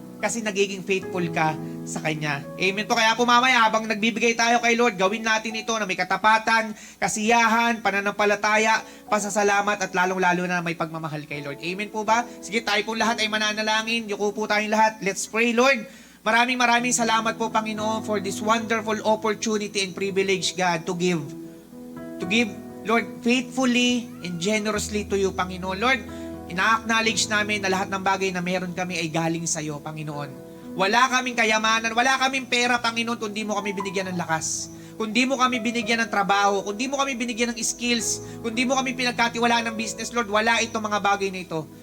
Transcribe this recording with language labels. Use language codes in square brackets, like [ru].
[tl] Kasi nagiging faithful ka sa Kanya. Amen po. Kaya po mamaya, habang nagbibigay tayo kay Lord, gawin natin ito na may katapatan, kasiyahan, pananampalataya, pasasalamat, at lalong-lalo na may pagmamahal kay Lord. Amen po ba? Sige, tayo po lahat ay mananalangin. Yuko po tayong lahat. [en] Let's pray, Lord. [tl] Maraming salamat po, Panginoon, [en] for this wonderful opportunity and privilege, God, to give. To give, Lord, faithfully and generously to you, Panginoon. [tl] Lord, ina-acknowledge namin na lahat ng bagay na meron kami ay galing sa iyo, Panginoon. Wala kaming kayamanan, wala kaming pera, Panginoon, kundi mo kami binigyan ng lakas. Kundi mo kami binigyan ng trabaho, kundi mo kami binigyan ng skills, kundi mo kami pinagkatiwalaan ng business, Lord, wala itong mga bagay na ito.